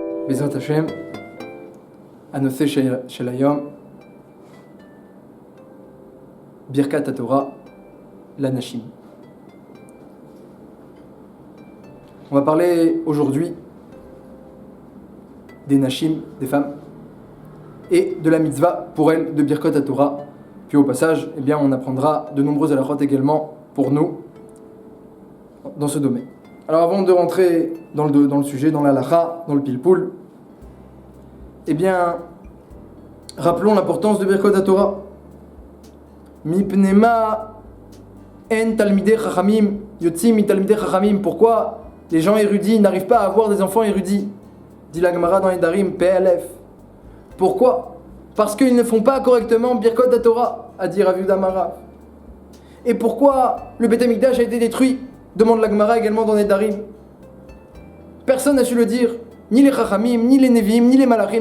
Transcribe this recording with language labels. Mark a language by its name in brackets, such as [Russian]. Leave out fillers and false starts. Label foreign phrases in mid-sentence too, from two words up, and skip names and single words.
[Hebrew] בעזרת השם, הנושא של היום, ברכת התורה לנשים. [French] On va parler aujourd'hui des nashim, des femmes, et de la mitzvah pour elles de [Hebrew] ברכות התורה. [French] Puis au passage, eh bien, on apprendra de nombreuses halachot également pour nous dans ce domaine. Alors avant de rentrer dans le sujet, dans l'halacha, dans le pilpoul, eh bien, rappelons l'importance de [Hebrew] ברכות התורה. מפני מה אין תלמידי חכמים יוצאים מ תלמידי חכמים. [French] Pourquoi les gens érudits n'arrivent pas à avoir des enfants érudits? Dit la Gemara dans les Darim, PLF. Pourquoi? Parce qu'ils ne font pas correctement [Hebrew] ברכות התורה, [French] a dit Rav Yehuda Amarav. Et pourquoi le Beth Amikdash a été détruit? Demande la Gemara également dans les Darim. Personne n'a su le dire, ni les Chachamim, ni les Nevi'im, ni les Malachim.